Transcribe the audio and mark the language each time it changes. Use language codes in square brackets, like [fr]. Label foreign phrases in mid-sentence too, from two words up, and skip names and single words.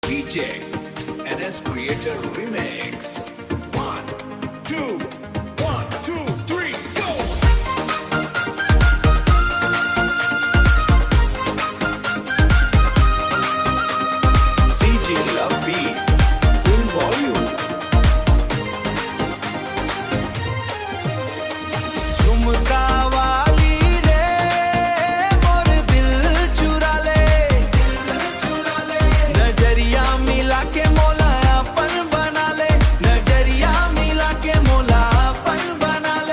[en] DJ NS Creator Remix. 1, 2, 1, 2, 3, go! CJ Love Beat, full volume. [hne] झुमका वाली रे मोर दिल चुरा ले, नजरिया मिला के मोला अपन बना ले, नजरिया मिला के मोला अपन बना ले।